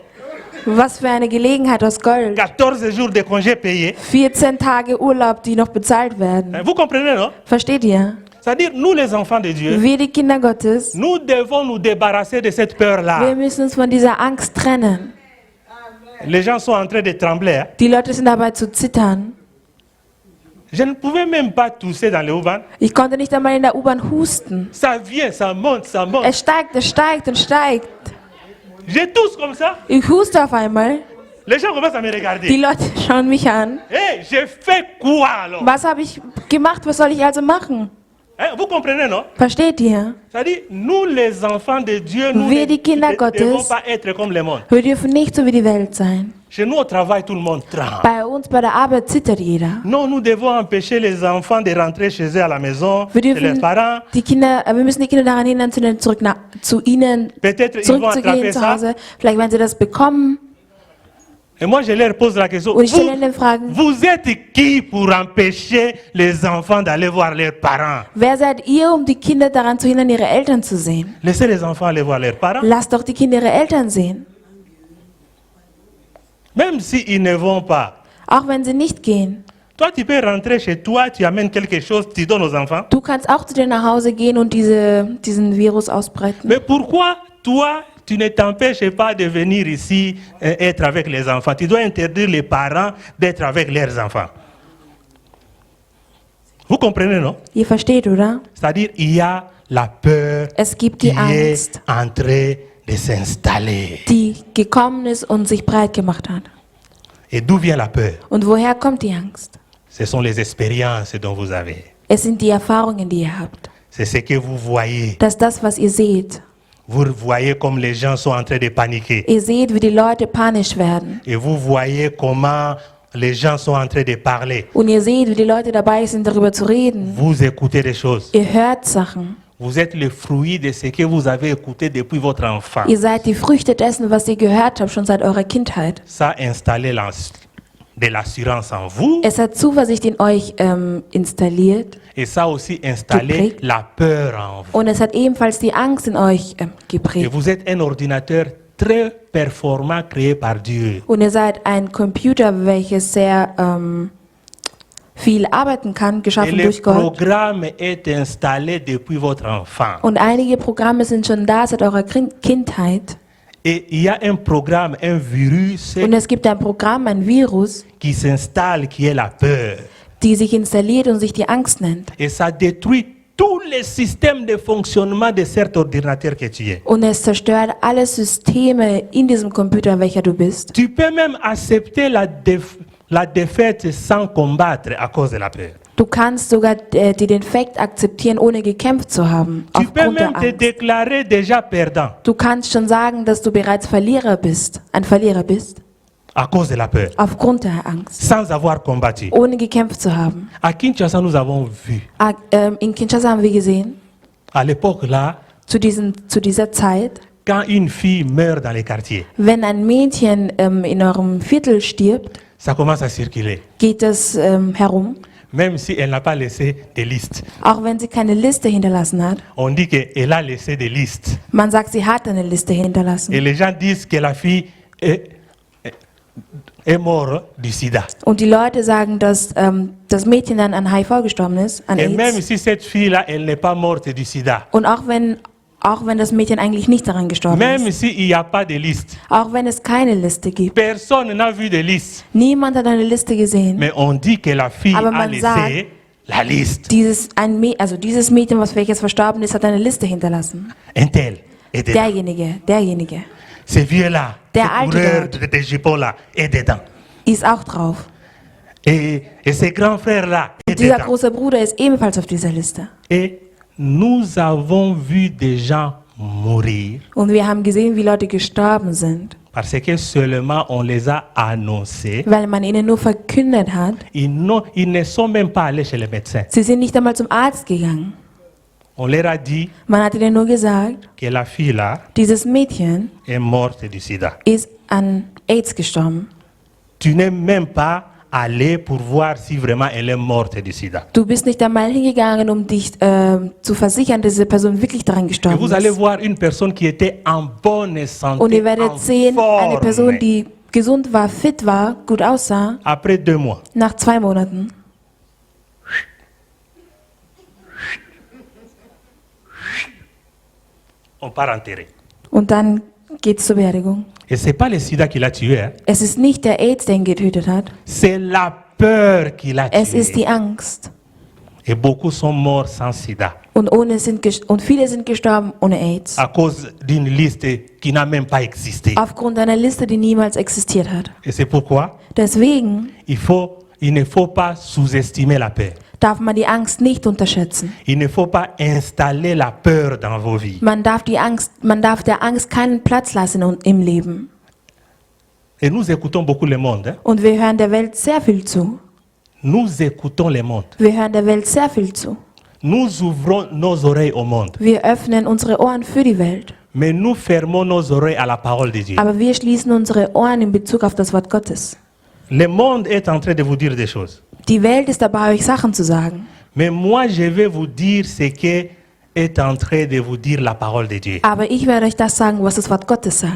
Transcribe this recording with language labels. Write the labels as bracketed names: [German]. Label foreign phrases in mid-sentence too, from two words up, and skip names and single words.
[German] Was für eine Gelegenheit aus Gold. [French] 14 jours de congés payés. [German] 14 Tage Urlaub, die noch bezahlt werden. [French] Vous comprenez, non? [German] Versteht ihr? [French] C'est-à-dire, nous les enfants de Dieu, [German] Wir, die Kinder Gottes, [French] nous devons nous débarrasser de cette peur-là. [German] wir müssen uns von dieser Angst trennen. [French] Les gens sont en train de trembler. Hein. [German] Die Leute sind dabei zu zittern. [French] Je ne pouvais même pas tousser dans les U-Bahn. [German] Ich konnte nicht einmal in der U-Bahn husten. [French] Ça vient, ça monte, ça monte. [German] Es steigt und steigt. [French] Je tousse comme ça. [German] Ich huste auf einmal. [French] Les gens commencent à me [German] Die [French] regarder. [German] Leute schauen mich an. [French] Hey, j'ai fait quoi alors? [German] Was habe ich gemacht? Was soll ich also machen? [French] Hein, vous comprenez, non? [German] Versteht ihr? [French] C'est-à-dire, nous les enfants de Dieu, nous [German] Wir, die Kinder [French] ne devons [German] Gottes, [French] pas être comme le monde. [German] wir dürfen nicht so wie die Welt sein. [French] Chez nous au travail, tout le monde tremble. [German] Bei uns bei der Arbeit zittert jeder. [French] Non, nous devons empêcher les enfants de rentrer chez eux à la maison, [German] Wir [French] chez leurs [German] dürfen [French] parents. [German] wir müssen die Kinder daran hindern, zu ihnen [French] Peut-être ils vont attraper [German] zurückzugehen zu [French] ça. [German] Hause. Vielleicht werden sie das bekommen. [French] Et moi, je leur pose la question. [German] Und ich stelle ihnen Fragen. [French] Vous êtes qui pour empêcher les enfants d'aller voir leurs parents? [German] Wer seid ihr, um die Kinder daran zu hindern, ihre Eltern zu sehen? [French] Laissez les enfants aller voir leurs parents. [German] Lasst doch die Kinder ihre Eltern sehen. [French] Même s'ils ne vont pas. [German] Auch wenn sie nicht gehen. [French] Toi, tu peux rentrer chez toi, tu amènes quelque chose, tu donnes aux enfants. [German] Du kannst auch zu dir nach Hause gehen und diesen Virus ausbreiten. [French] Mais pourquoi toi, tu ne t'empêches pas de venir ici être avec les enfants? Tu dois interdire les parents d'être avec leurs enfants. Vous comprenez, non? [German] Ihr versteht, oder? [French] C'est-à-dire, il y a la peur [German] Es gibt [French] qui [German] die Angst, [French] est en train de s'installer. [German] die gekommen ist und sich breit gemacht hat. [French] Et d'où vient la peur? [German] Und woher kommt die Angst? [French] Ce sont les expériences dont vous avez. [German] Es sind die Erfahrungen, die ihr habt. [French] C'est ce que vous voyez. [German] Das ist das, was ihr seht. [French] Vous voyez comme les gens sont en train de paniquer. [German] Ihr seht, wie die Leute panisch werden. [French] Et vous voyez comment les gens sont en train de parler. [German] Und ihr seht, wie die Leute dabei sind, darüber zu reden. [French] Vous écoutez des choses. [German] Ihr hört Sachen. [French] Vous êtes le fruit de ce que vous avez écouté depuis votre enfance. [German] Ihr seid die Früchte dessen, was ihr gehört habt, schon seit eurer Kindheit. [French] Ça a installé de l'assurance en vous [German] Es hat Zuversicht in euch installiert [French] et ça a aussi installé [German] Geprägt. [French] la peur en vous. [German] und es hat ebenfalls die Angst in euch [French] Et [German] geprägt. [French] vous êtes un ordinateur très performant créé par Dieu. [German] Und ihr seid ein Computer, welches sehr viel arbeiten kann, [French] Et [German] geschaffen [French] le [German] durch Gott. [French] programme est installé depuis votre enfance. [German] Und einige Programme sind schon da seit eurer Kindheit. [French] Et il y a un programme, un virus [German] Und es gibt ein Programm, ein Virus, [French] qui s'installe, qui est la peur. [German] die sich installiert und sich die Angst nennt. [French] Et ça détruit tous les systèmes de fonctionnement de cet ordinateur que tu es. [German] Und es zerstört alle Systeme in diesem Computer, welcher du bist. [French] Tu peux même accepter la défaite sans combattre à cause de la peur. [German] Du kannst sogar die Defekt akzeptieren, ohne gekämpft zu haben, [French] Tu peux [German] aufgrund [French] même [German] der [French] te [German] Angst. [French] déclarer déjà perdant [German] Du kannst schon sagen, dass du bereits ein Verlierer bist, [French] à cause de la peur, [German] aufgrund der Angst, [French] sans avoir combattu. [German] ohne gekämpft zu haben. [French] À Kinshasa, nous avons vu, [German] In Kinshasa haben wir gesehen, [French] à l'époque là, [German] zu dieser Zeit, [French] quand une fille meurt dans les quartiers, [German] wenn ein Mädchen in eurem Viertel stirbt, [French] ça commence à circuler, [German] geht es herum, [French] même si elle n'a pas laissé de liste. [German] auch wenn sie keine Liste hinterlassen hat. [French] On dit qu'elle a laissé des listes. [German] Man sagt, sie hat eine Liste [French] Et [German] hinterlassen. [French] les gens disent que la fille est morte du sida. [German] Und die Leute sagen, dass das Mädchen dann an HIV gestorben ist, an [French] Et même [German] AIDS. [French] si cette fille-là, elle n'est pas morte du sida, [German] Und auch wenn das Mädchen eigentlich nicht daran gestorben [French] même [German] ist, [French] s'il n'y a pas de liste, [German] auch wenn es keine Liste gibt, [French] personne n'a vu de liste. [German] niemand hat eine Liste gesehen. [French] Mais on dit que la fille [German] Aber [French] a [German] man [French] laissé [German] sagt, [French] la liste. [German] Dieses Mädchen, welches verstorben ist, hat eine Liste hinterlassen. [French] Un tel est dedans. [German] Derjenige [French] Ce vieux-là, ce [German] Der Alte [French] coureur [German] dort. [French] de jupons-là est dedans. [German] ist auch drauf. [French] Et ce grand frère-là est [German] Dieser [French] dedans. [German] große Bruder ist ebenfalls auf dieser Liste. [French] Et nous avons vu des gens mourir [German] Und wir haben gesehen, wie Leute gestorben sind, [French] parce que seulement on les a annoncés. [German] weil man ihnen nur verkündet hat. [French] Ils ne sont même pas allés chez les médecins. [German] Sie sind nicht einmal zum Arzt gegangen. [French] On leur a dit [German] Man hat ihnen nur gesagt, [French] que la fille-là [German] dieses Mädchen [French] est morte du sida. [German] ist an AIDS gestorben. [French] Tu n'es même pas allé pour voir si vraiment elle est morte du sida. [German] Du bist nicht einmal hingegangen, um dich zu versichern, dass diese Person wirklich daran [French] Et [German] gestorben [French] vous allez [German] ist. [French] voir une personne qui était en bonne santé, [German] Und ihr werdet [French] en [German] sehen, eine [French] forme. [German] Person, die gesund war, fit war, gut aussah, [French] Après 2 mois, [German] nach 2 Monaten [French] on part enterrer. [German] Und dann geht's zur Beerdigung. [French] Et ce n'est pas le sida qui l'a tué, hein. [German] Es ist nicht der AIDS, der ihn getötet hat. [French] C'est la peur qui l'a [German] Es ist [French] tué. [German] die Angst. [French] Et beaucoup sont morts sans sida [German] Und viele sind gestorben ohne AIDS. [French] à cause d'une liste qui n'a même pas existé. [German] Aufgrund einer Liste, die niemals existiert hat. [French] Et c'est pourquoi [German] Deswegen [French] il ne faut pas sous-estimer la peur. [German] darf man die Angst nicht unterschätzen. [French] Il ne faut pas installer la peur dans vos vies. [German] Man darf der Angst keinen Platz lassen im Leben. [French] Et nous écoutons beaucoup le monde, hein. [German] Und wir hören der Welt sehr viel zu. [French] Nous écoutons le monde. [German] Wir hören der Welt sehr viel zu. [French] Nous ouvrons nos oreilles au monde. [German] Wir öffnen unsere Ohren für die Welt. [French] Mais nous fermons nos oreilles à la parole de Dieu. [German] Aber wir schließen unsere Ohren in Bezug auf das Wort Gottes. [French] Le monde est en train de vous dire des choses. [German] Die Welt ist dabei, euch Sachen zu sagen. [French] Mais moi, je vais vous dire ce que est en train de vous dire la parole de Dieu. [German] Aber ich werde euch das sagen, was das Wort Gottes sagt.